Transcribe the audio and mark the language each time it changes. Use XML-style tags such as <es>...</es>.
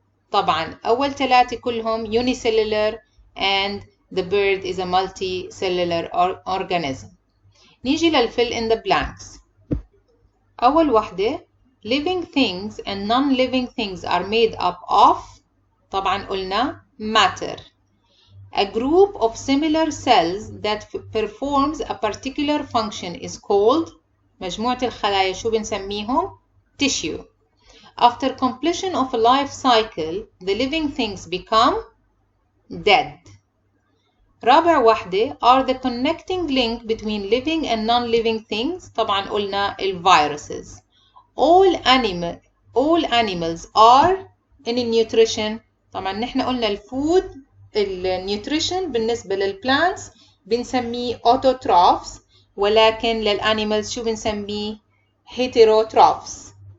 <ar>طبعا أول ثلاثة كلهم</ar> <en>unicellular and the bird is a multicellular organism. نيجي للfill in the blanks.</en> <ar>أول واحدة</ar> <en>living things and non-living things are made up of.</en> <ar>طبعا قلنا matter.</ar> <en>A group of similar cells that performs a particular function is called.</en> <ar>مجموعة الخلايا شو بنسميهم؟ tissue.</ar> <en>After completion of a life cycle, the living things become dead.</en> <ar>رابع واحدة</ar> <en>are the connecting link between living and non-living things.</en> <ar>طبعا قلنا viruses.</ar> <en>All animals are in nutrition.</en> <ar>طبعا نحن قلنا الفود النيوتريشن بالنسبة للبلانتس بنسميه autotrophs، ولكن للانيمالز شو بنسميه؟ heterotrophs.</ar>